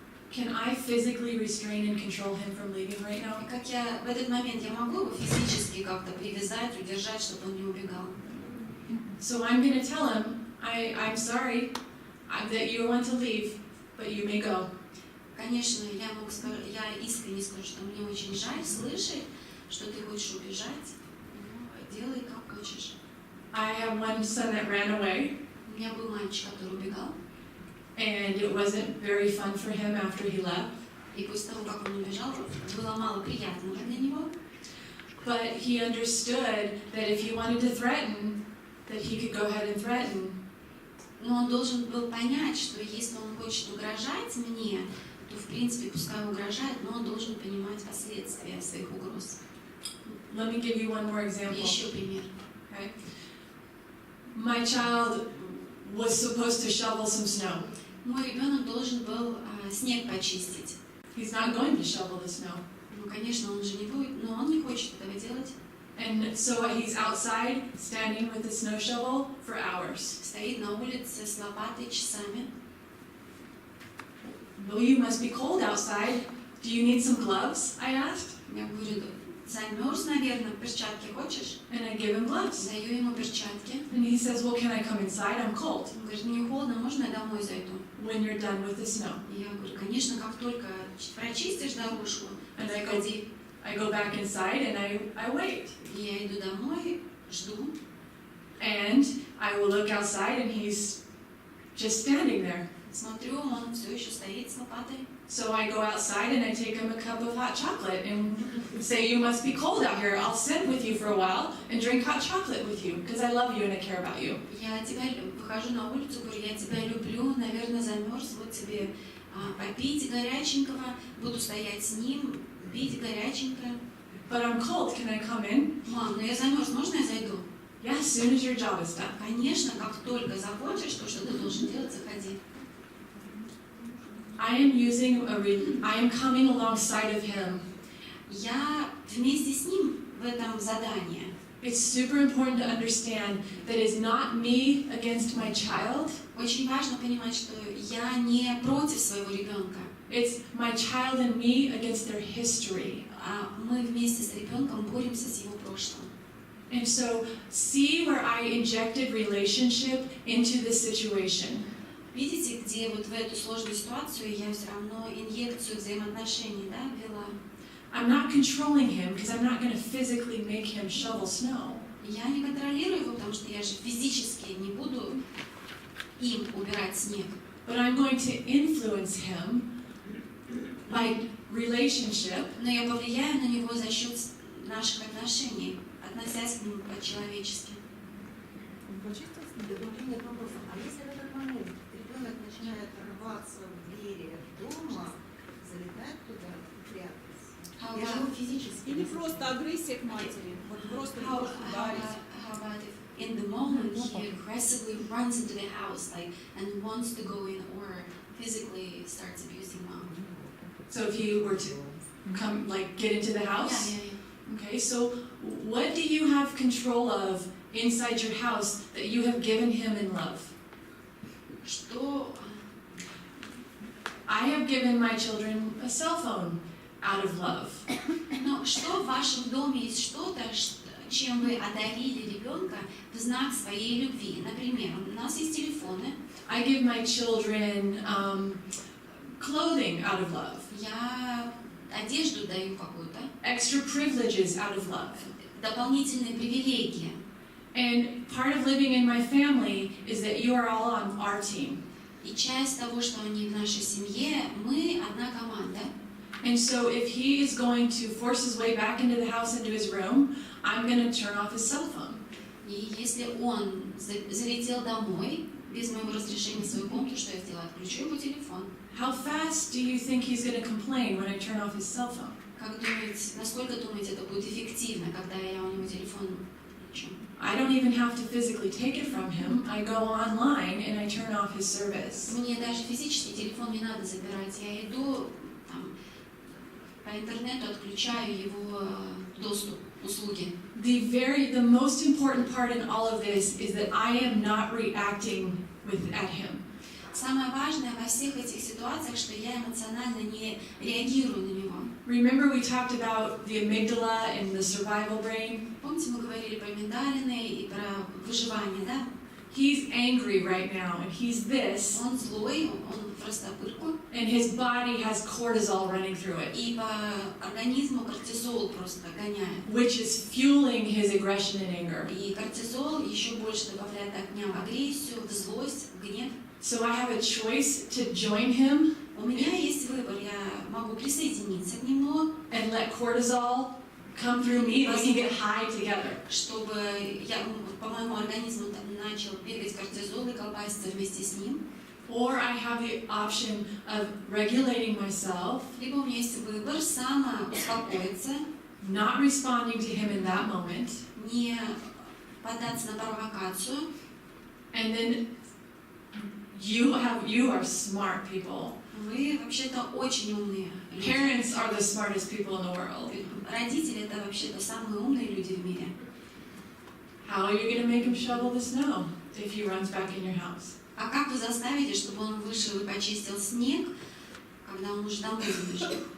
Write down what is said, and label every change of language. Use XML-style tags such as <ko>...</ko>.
<en>Can I physically restrain and control him from leaving right now?</en> <ru>И как я в этот момент я могу его физически как-то привязать, удержать, чтобы он не убегал.</ru> <en>So I'm going to tell him, I'm sorry that you want to leave, but you may go.</en> <ru>Конечно, я могу сказать, я искренне скажу, что мне очень жаль слышать, что ты хочешь убежать. Ну, делай как хочешь.</ru> <en>I have one son that ran away,</en> <ru>У меня был мальчик, который убегал,</ru> <en>and it wasn't very fun for him after he left.</en> <ru>и после того, как он убежал, было мало приятного для него.</ru> <en>But he understood that if he wanted to threaten, that he could go ahead and threaten.</en> <ru>Но он должен был понять, что если он хочет угрожать мне, то в принципе пускай угрожает, но он должен понимать последствия своих угроз.</ru> <en>Let me give you one more example.</en> <ru>Еще пример.</ru> <en>Okay? My child was supposed to shovel some snow.</en> <ru>Мой ребенок должен был снег почистить.</ru> <en>He's not going to shovel the snow.</en> <ru>Ну, конечно, он же не будет, но он не хочет этого делать.</ru> <en>And so he's outside, standing with a snow shovel for hours.</en> <ru>Стоит на улице с лопатой часами.</ru> <en>Well, you must be cold outside. Do you need some gloves? I asked.</en> <ru>Я говорю, замерз, наверное, перчатки хочешь?</ru> <en>And I give him gloves.</en> <ru>Даю ему перчатки.</ru> <en>And he says, well, can I come inside? I'm cold.</en> <ru>Он говорит, мне холодно, можно я домой зайду?</ru> <en>When you're done with the snow.</en> <ru>И я говорю, конечно, как только прочистишь дорожку,</ru> <en>And</en> <ru>заходи.</ru> <en>I go back inside and I wait.</en> <ru>И я иду домой, жду.</ru> <en>And I will look outside and he's just standing there.</en> <ru>Смотрю, он все еще стоит с лопатой.</ru> <en>So I go outside and I take him a cup of hot chocolate and say, you must be cold out here. I'll sit with you for a while and drink hot chocolate with you because I love you and I care about you.</en> <ru>Я тебя выхожу на улицу, говорю, я тебя люблю, наверное, замерз, вот тебе попить горяченького, буду стоять с ним, пить горяченькое.</ru> <en>But I'm cold. Can I come in?</en> <ru>Мам, ну я замерз, можно я зайду?</ru> <en>Yeah, as soon as your job is done.</en> <ru>Конечно, как только захочешь, то, что ты должен делать, заходи.</ru> <en>I am coming alongside of him.</en> <ru>Я вместе с ним в этом задании.</ru> <en>It's super important to understand that it's not me against my child.</en> <ru>Очень важно понимать, что я не против своего ребенка.</ru> <en>It's my child and me against their history.</en> <ru>А мы вместе с ребенком боремся с его прошлым.</ru> <en>And so, see where I injected relationship into this situation.</en> <ru>Видите, где вот в эту сложную ситуацию я все равно инъекцию взаимоотношений, да, ввела.</ru> <en>I'm not controlling him because I'm not going to physically make him shovel snow.</en> <ru>Я не контролирую его, потому что я же физически не буду им убирать снег.</ru> <en>But I'm going to influence him by relationship.</en> <ru>Но я повлияю на него за счет наших отношений, относясь к нему по-человечески. Нет вопроса. А если в этот момент ребенок начинает рваться в двери дома, залетает туда и прятаться? Я живу физически. Или просто агрессия к матери. Вот просто</ru> <en>How</en> <ru>ударить.</ru> <en>about if in the moment he aggressively runs into the house and wants to go in or physically starts abusing mom? So if you were to come, get into the house? Yeah. Okay, so what do you have control of inside your house that you have given him in love?</en> <ru>Что</ru> <en>I have given my children a cell phone out of love.</en> <ru>Но что в вашем доме есть что-то, чем вы одарили ребенка в знак своей любви? Например, у нас есть телефоны.</ru> <en>I give my children clothing out of love.</en> <ru>Я одежду даю какую-то,</ru> <en>Extra privileges out of love.</en> <ru>дополнительные привилегии.</ru> <en>And part of living in my family is that you are all on our team.</en> <ru>И часть того, что они в нашей семье, мы одна команда.</ru> <en>And so if he is going to force his way back into the house, into his room, I'm going to turn off his cell phone.</en> <ru>И если он залетел домой без моего разрешения в свою комнату, что я сделаю? Отключу его телефон.</ru> <en>How fast do you think he's going to complain when I turn off his cell phone?</en> <ru>Как думаете, насколько думаете, это будет эффективно, когда я у него телефон включу?</ru> <en>I don't even have to physically take it from him. I go online and I turn off his service.</en> <ru>Мне даже физически телефон не надо забирать. Я иду по интернету, отключаю его доступ, услуги.</ru> <en>The most important part in all of this is that I am not reacting at him.</en> <ru>Самое важное во всех этих ситуациях, что я эмоционально не реагирую на него.</ru> <en>Remember we talked about the amygdala and the survival brain?</en> <ru>Помните, мы говорили про миндалины и про выживание, да?</ru> <en>He's angry right now, and he's this.</en> <ru>Он злой, он в растопырку.</ru> <en>And his body has cortisol running through it,</en> <ru>И по организму кортизол просто гоняет.</ru> <en>which is fueling his aggression and anger.</en> <ru>И кортизол еще больше добавляет огня в агрессию, в злость, в гнев.</ru> <en>So I have a choice to join him</en> <ru>У меня есть выбор, я могу присоединиться к нему,</ru> <en>and let cortisol come through me, and we can get high together.</en> <ru>чтобы по моему организму начал бегать кортизол и колбаситься вместе с ним.</ru> <en>Or I have the option of regulating myself,</en> <ru>Либо у меня есть выбор успокоиться,</ru> <en>not responding to him in that moment,</en> <ru>не поддаться на провокацию.</ru> <en>and then you are smart people.</en> <ru>Вы вообще-то очень умные люди.</ru> <en>Parents are the smartest people in the world.</en> <ru>Родители — это вообще-то самые умные люди в мире.</ru> <en>How are you going to make him shovel the snow if he runs back in your house?</en> <ru>А как вы заставите, чтобы он вышел и почистил снег, когда он уже домой забежал?</ru>